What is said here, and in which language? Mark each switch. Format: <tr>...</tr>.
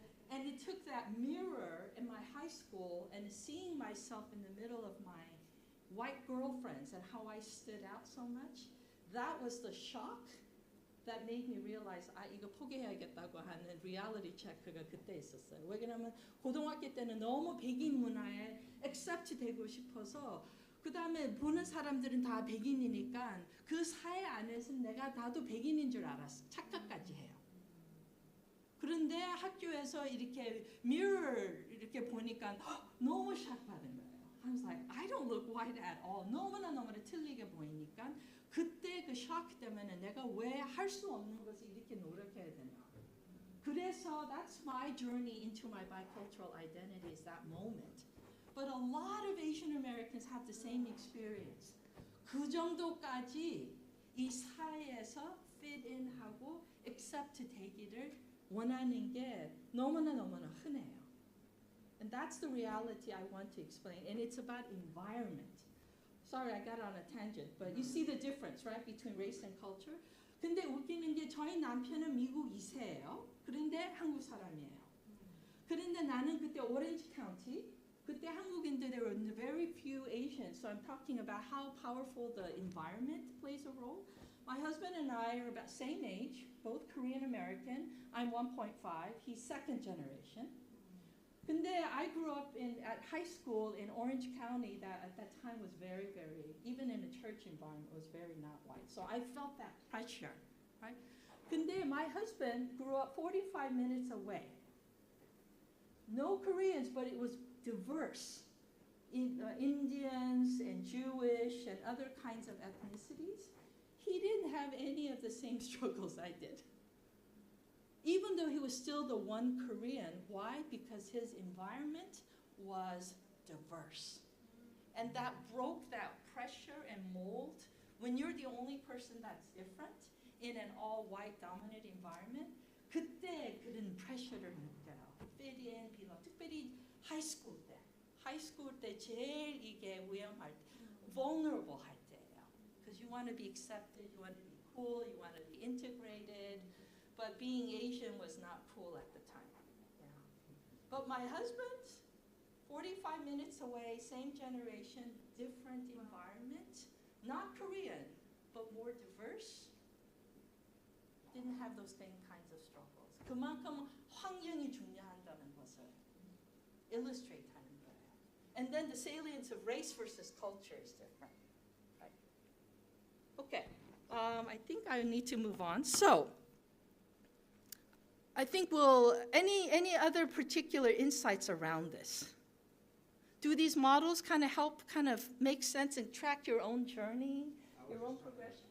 <en>And it took that mirror in my high school and seeing myself in the middle of my white girlfriends and how I stood out so much, that was the shock that made me realize,</en> <ko>이거 포기해야겠다고 하는 reality check가 그때 있었어요. 왜냐면 고등학교 때는 너무 백인 문화에 accept 되고 싶어서, 그 다음에 보는 사람들은 다 백인이니까 그 사회 안에서 나도 백인인 줄 알았어. 착각까지 해요. 그런데 학교에서 이렇게 mirror 이렇게 보니까 너무 샥 받은 거예요.</ko> <en>I was like, I don't look white at all.</en> <ko>너무나 틀리게 보이니까 그때 그 shock 때문에 내가 왜 할 수 없는 것을 이렇게 노력해야 되나. 그래서</ko> <en>that's my journey into my bicultural identity is that moment. But a lot of Asian Americans have the same experience.</en> <ko>그 정도까지 이 사회에서 fit in 하고 accept 되기를 원하는 게 너무나 흔해요.</ko> <en>And that's the reality I want to explain. And it's about environment. Sorry, I got on a tangent, but you see the difference, right, between race and culture?</en> <ko>근데 웃기는 게 저희 남편은 미국 2세예요. 그런데 한국 사람이에요. 그런데 나는 그때 오렌지 카운티, 그때 한국인들</ko> <en>there were very few Asians. So I'm talking about how powerful the environment plays a role. My husband and I are about same age, both Korean American. I'm 1.5. He's second generation.</en> <ko>근데</ko> <en>I grew up at high school in Orange County that at that time was very, even in a church environment, was very not white. So I felt that pressure, right?</en> <ko>근데</ko> <en>my husband grew up 45 minutes away. No Koreans, but it was diverse. Indians and Jewish and other kinds of ethnicities. He didn't have any of the same struggles I did. Even though he was still the one Korean. Why? Because his environment was diverse. And that broke that pressure and mold. When you're the only person that's different in an all-white dominant environment,</en> <ko>그때 그런 pressure,를 느껴요.</ko> <en>Fit in, belong.</en> <ko>특별히 high school 때. High school 때 제일 이게 위험할 때, vulnerable 할 때예요.</ko> <en>Because you want to be accepted, you want to be cool, you want to be integrated. But being Asian was not cool at the time. Yeah. But my husband, 45 minutes away, same generation, different environment, not Korean, but more diverse, didn't have those same kinds of struggles.</en> <ko>그만큼 환경이 중요하다는 것을 illustrate 하는 거예요.</ko> <en>And then the salience of race versus culture is different. Right? Okay, I think I need to move on. So, I think any other particular insights around this? Do these models kind of help kind of make sense and track your own journey, your own progression?</en>